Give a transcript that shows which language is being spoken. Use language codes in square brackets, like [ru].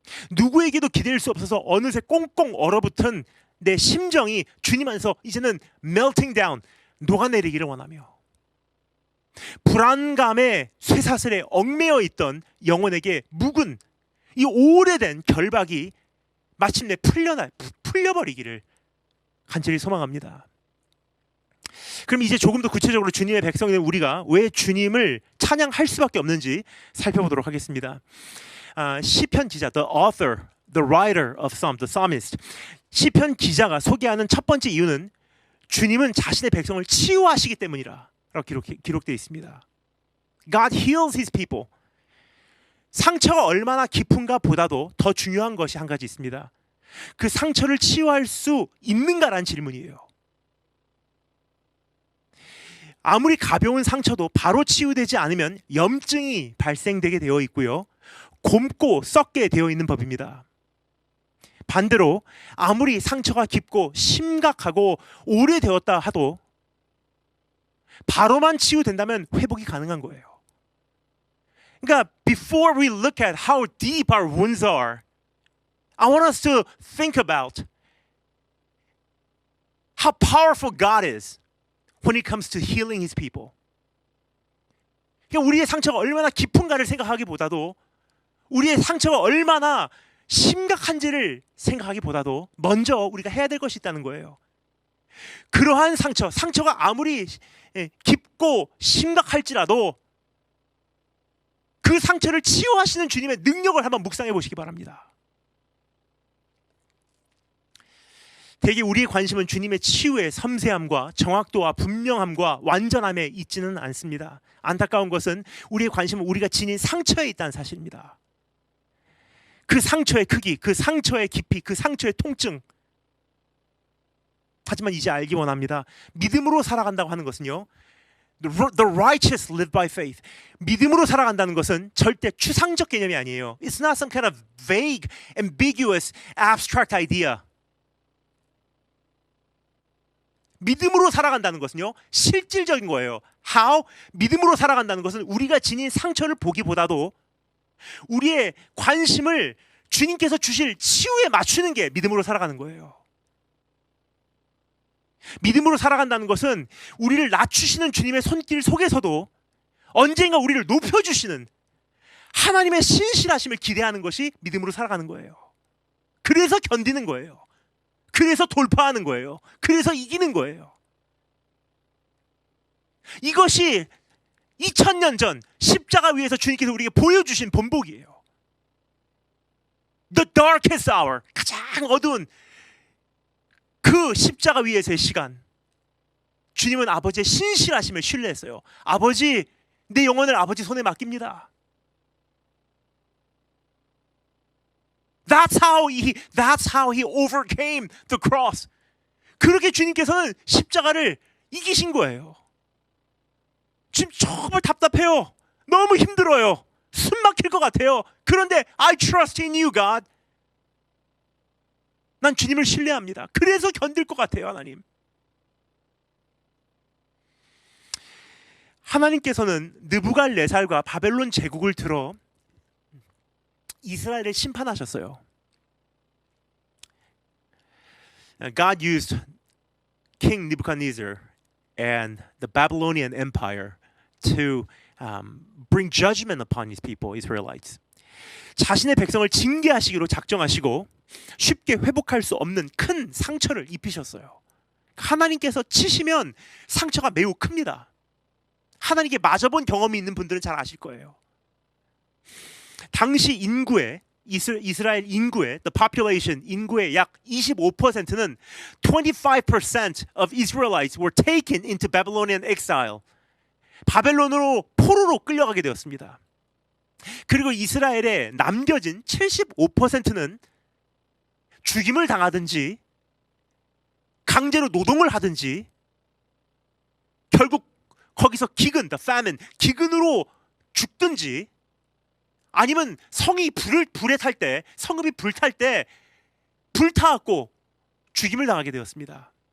[ko] 누구에게도 기댈 수 없어서 어느새 꽁꽁 얼어붙은 내 심정이 주님 안에서 이제는 [en] melting down, [ko] 녹아내리기를 원하며 불안감의 쇠사슬에 얽매여 있던 영혼에게 묵은 이 오래된 결박이 마침내 풀려버리기를 간절히 소망합니다. 그럼 이제 조금 더 구체적으로 주님의 백성인 우리가 왜 주님을 찬양할 수밖에 없는지 살펴보도록 하겠습니다. 시편 기자, [en] the author, the writer of Psalm, the psalmist. [ko] 시편 기자가 소개하는 첫 번째 이유는 주님은 자신의 백성을 치유하시기 때문이라 기록되어 있습니다. [en] God heals his people. [ko] 상처가 얼마나 깊은가 보다도 더 중요한 것이 한 가지 있습니다. 그 상처를 치유할 수 있는가라는 질문이에요. 아무리 가벼운 상처도 바로 치유되지 않으면 염증이 발생되게 되어 있고요. 곪고 썩게 되어 있는 법입니다. 반대로 아무리 상처가 깊고 심각하고 오래되었다 하도 바로만 치유된다면 회복이 가능한 거예요. [en] 그러니까 before we look at how deep our wounds are, I want us to think about how powerful God is when it comes to healing His people. [ko] 그러니까 우리의 상처가 얼마나 깊은가를 생각하기보다도 우리의 상처가 얼마나 심각한지를 생각하기보다도 먼저 우리가 해야 될 것이 있다는 거예요. 그러한 상처가 아무리 깊고 심각할지라도 그 상처를 치유하시는 주님의 능력을 한번 묵상해 보시기 바랍니다. 대개 우리의 관심은 주님의 치유의 섬세함과 정확도와 분명함과 완전함에 있지는 않습니다. 안타까운 것은 우리의 관심은 우리가 지닌 상처에 있다는 사실입니다. 그 상처의 크기, 그 상처의 깊이, 그 상처의 통증. 하지만 이제 알기 원합니다. 믿음으로 살아간다고 하는 것은요, [en] The righteous live by faith. [ko] 믿음으로 살아간다는 것은 절대 추상적 개념이 아니에요. [en] It's not some kind of vague, ambiguous, abstract idea. [ko] 믿음으로 살아간다는 것은요, 실질적인 거예요. [en] How? [ko] 믿음으로 살아간다는 것은 우리가 지닌 상처를 보기보다도 우리의 관심을 주님께서 주실 치유에 맞추는 게 믿음으로 살아가는 거예요. 믿음으로 살아간다는 것은 우리를 낮추시는 주님의 손길 속에서도 언젠가 우리를 높여주시는 하나님의 신실하심을 기대하는 것이 믿음으로 살아가는 거예요. 그래서 견디는 거예요. 그래서 돌파하는 거예요. 그래서 이기는 거예요. 이것이 2000년 전 십자가 위에서 주님께서 우리에게 보여주신 본보기예요. [en] The darkest hour, [ko] 가장 어두운 그 십자가 위에서의 시간, 주님은 아버지의 신실하심을 신뢰했어요. 아버지, 내 영혼을 아버지 손에 맡깁니다. [en] That's how he overcame the cross. [ko] 그렇게 주님께서는 십자가를 이기신 거예요. 지금 정말 답답해요. 너무 힘들어요. 숨 막힐 것 같아요. [en] 그런데 I trust in you, God. [ko] 난 주님을 신뢰합니다. 그래서 견딜 것 같아요, 하나님. 하나님께서는 느부갓네살과 바벨론 제국을 들어 이스라엘을 심판하셨어요. [en] God used King Nebuchadnezzar and the Babylonian Empire to bring judgment upon his people, Israelites. [ko] 자신의 백성을 징계하시기로 작정하시고 쉽게 회복할 수 없는 큰 상처를 입히셨어요. 하나님께서 치시면 상처가 매우 큽니다. 하나님께 맞아본 경험이 있는 분들은 잘 아실 거예요. 당시 인구의 이스라엘 인구의 [en] the population [ko] 인구의 약 25%는 [en] 25% of Israelites were taken into Babylonian exile. [ko] 바벨론으로 포로로 끌려가게 되었습니다. 그리고 이스라엘에 남겨진 75%는 죽임을 당하든지 강제로 노동을 하든지 결국 거기서 기근, [en] the famine, [ko] 기근으로 죽든지 아니면 성이 불에 탈 때, 성읍이 불탈 때 불타갖고 죽임을 당하게 되었습니다.